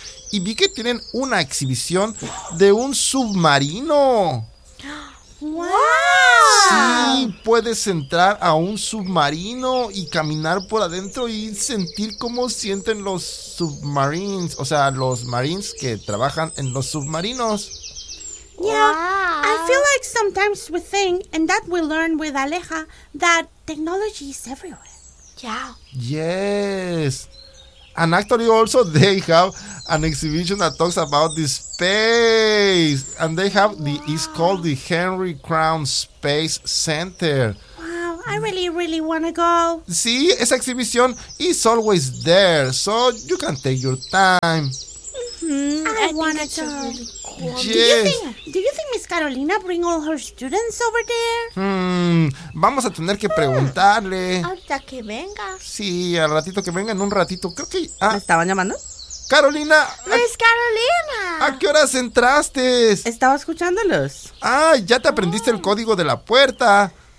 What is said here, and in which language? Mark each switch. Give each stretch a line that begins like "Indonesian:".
Spanish: Y vi que tienen una exhibición de un submarino. ¡Wow! Sí, puedes entrar a un submarino y caminar por adentro y sentir cómo sienten los submarines, o sea, los marines que trabajan en los submarinos.
English: Yeah, I feel like sometimes we think, and that we learn with Aleja, that technology is everywhere. Yeah. Yes. And actually also they have an exhibition that talks about the space. And they have it's called the Henry Crown Space Center. Wow, I really, really want to go.
Spanish: Sí, esa exhibición
English: is always there, so you can take your time. Mm-hmm. I want to go. Yes. Do you think Miss Carolina bring all her students over there?
Spanish: Vamos a tener que preguntarle. Ahorita que venga. Sí, al ratito que venga, en un ratito. Creo que... ¿Me estaban llamando? ¡Carolina! ¡Miss Carolina! ¿A qué horas entraste? Estaba escuchándolos. ¡Ah, ya te aprendiste el código de la puerta!